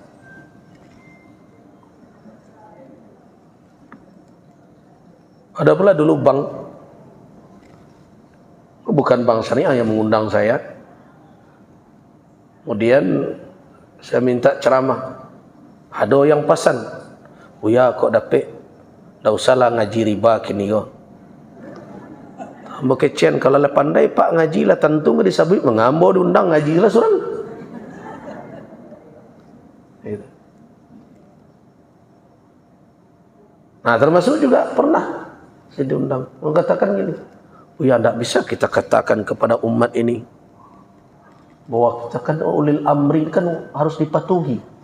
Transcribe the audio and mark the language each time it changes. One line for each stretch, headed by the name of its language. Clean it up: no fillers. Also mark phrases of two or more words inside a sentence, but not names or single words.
Indonesian: Ada pula dulu bank, bukan bank syariah yang mengundang saya. Kemudian saya minta ceramah, ada yang pasan,
Minangkabau: ya kok dapet, dah usahlah ngaji riba kini kok. Ambo kecen kalau le pandai pak ngaji lah tentu nggak disabui mengambo diundang ngaji lah surang.
Indonesian: Nah termasuk juga pernah saya diundang mengatakan gini, ya tidak bisa kita katakan kepada umat ini bahwa kita kan
Arabic: أولي الأمر
Indonesian: kan harus dipatuhi.